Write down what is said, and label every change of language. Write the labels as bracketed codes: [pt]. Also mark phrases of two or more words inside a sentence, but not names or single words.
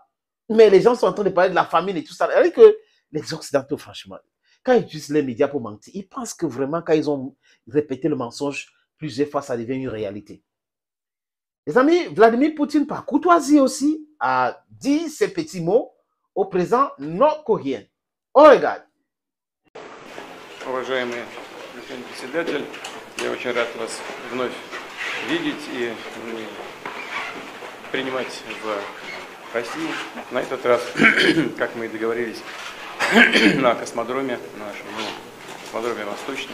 [fr] Mais les gens sont en train de parler de la famine et tout ça. C'est-à-dire que les Occidentaux, franchement, quand ils utilisent les médias pour mentir, ils pensent que vraiment, quand ils ont répété le mensonge plusieurs fois, ça devient une réalité. Les amis, Vladimir Poutine, par courtoisie aussi, a dit ces petits mots au président nord-coréen. On regarde. [ru] Уважаемый господин председатель, я очень рад вас вновь видеть и принимать в России. На этот раз, как мы и договорились, на космодроме, нашем космодроме Восточном.